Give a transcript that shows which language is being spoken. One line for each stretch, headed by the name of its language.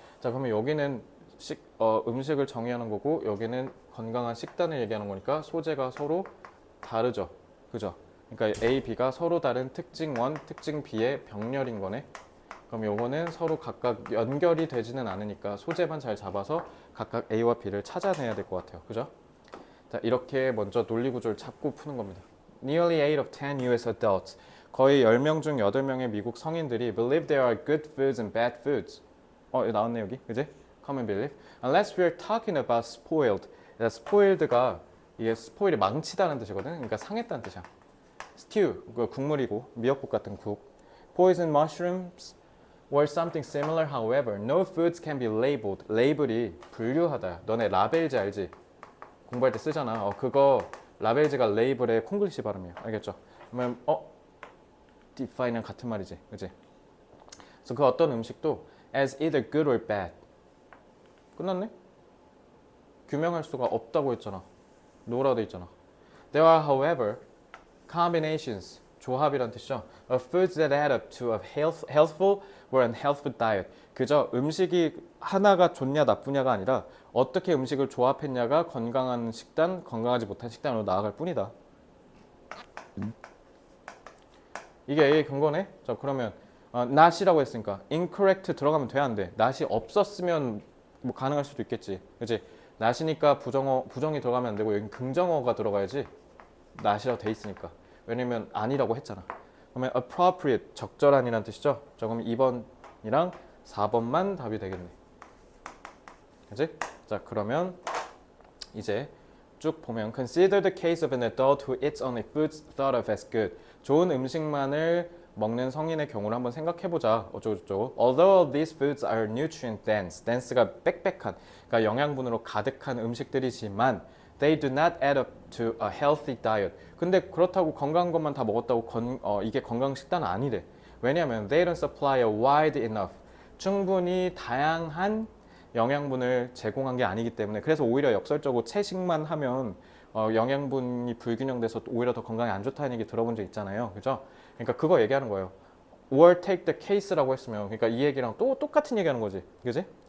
Korean: 자, 그러면 여기는 음식을 정의하는 거고 여기는 건강한 식단을 얘기하는 거니까 소재가 서로 다르죠. 그죠? 그러니까 A, B가 서로 다른 특징 1, 특징 B의 병렬인 거네. 그럼 요거는 서로 각각 연결이 되지는 않으니까 소재만 잘 잡아서 각각 A와 B를 찾아내야 될 것 같아요. 그죠? 자, 이렇게 먼저 논리 구조를 잡고 푸는 겁니다.
English: Nearly 8 of 10 US adults,
Korean: 거의 10명 중 8명의 미국 성인들이
English: believe there are good foods and bad foods.
Korean: 이거 나왔네 여기, 그지? Common belief.
English: Unless we're talking about spoiled.
Korean: spoiled가 이게 spoil이 망치다는 뜻이거든. 그러니까 상했다는 뜻이야. Stew, 그 국물이고 미역국 같은 국.
English: Poison mushrooms or something similar. However, no foods can be labeled.
Korean: 레이블이 분류하다. 너네 라벨지 알지? 공부할 때 쓰잖아. 그거 라벨즈가 레이블의 콩글리시 발음이야. 알겠죠? 그러면 define랑 같은 말이지, 그지? 그래서 그 어떤 음식도
English: as either good or bad.
Korean: 끝났네? 규명할 수가 없다고 했잖아. no라고 돼 있잖아.
English: There are, however, combinations.
Korean: 조합이란 뜻이죠.
English: Of foods that add up to a healthful or unhealthful diet.
Korean: 그저 음식이 하나가 좋냐 나쁘냐가 아니라 어떻게 음식을 조합했냐가 건강한 식단, 건강하지 못한 식단으로 나아갈 뿐이다. 이게 A의 근거네. 자, 그러면 not이라고 했으니까 incorrect 들어가면 돼, 안 돼? not이 없었으면 뭐 가능할 수도 있겠지, 그렇지? not이니까 부정이 들어가면 안 되고 여기 긍정어가 들어가야지. not이라고 돼 있으니까. 왜냐면 아니라고 했잖아. 그러면 appropriate, 적절한이란 뜻이죠. 자, 그럼 2번이랑 4번만 답이 되겠네. 그치? 자, 그러면 이제 쭉 보면
English: Consider the case of an adult who eats only foods thought of as good.
Korean: 좋은 음식만을 먹는 성인의 경우를 한번 생각해보자. 어쩌고저쩌고.
English: Although all these foods are nutrient dense. dense가
Korean: 빽빽한, 그러니까 영양분으로 가득한 음식들이지만
English: They do not add up to a healthy diet.
Korean: 근데 그렇다고 건강한 것만 다 먹었다고 이게 건강 식단은 아니래. 왜냐하면
English: they don't supply a wide enough.
Korean: 충분히 다양한 영양분을 제공한 게 아니기 때문에 그래서 오히려 역설적으로 채식만 하면 영양분이 불균형돼서 오히려 더 건강에 안 좋다는 얘기 들어본 적 있잖아요. 그죠? 그러니까 그거 얘기하는 거예요.
English: or take the case라고
Korean: 했으면 그러니까 이 얘기랑 또 똑같은 얘기하는 거지. 그지?